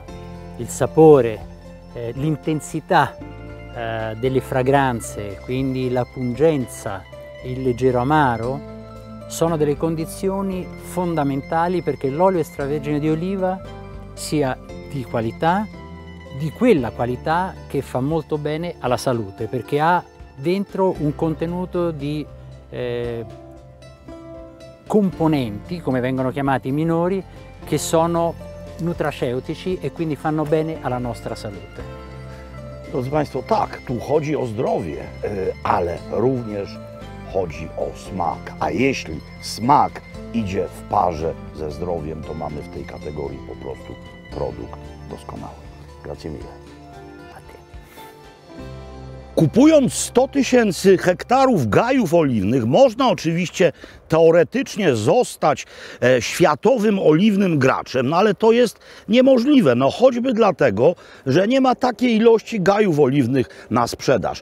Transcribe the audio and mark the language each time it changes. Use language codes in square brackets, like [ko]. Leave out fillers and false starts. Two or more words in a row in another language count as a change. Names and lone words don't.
[it] il sapore, l'intensità delle fragranze, quindi la pungenza, il leggero amaro, sono delle condizioni fondamentali perché l'olio extravergine di oliva sia di qualità, di quella qualità che fa molto bene alla salute, perché ha dentro un contenuto di componenti, come vengono chiamati minori, che sono nutraceutici e quindi fanno bene alla nostra salute. [pl] Drodzy Państwo, tak, tu chodzi o zdrowie, ale również chodzi o smak. A jeśli smak idzie w parze ze zdrowiem, to mamy w tej kategorii po prostu produkt doskonały. [it] Grazie mille. [pl] Kupując 100 000 hektarów gajów oliwnych, można oczywiście teoretycznie zostać światowym oliwnym graczem, no ale to jest niemożliwe, no choćby dlatego, że nie ma takiej ilości gajów oliwnych na sprzedaż.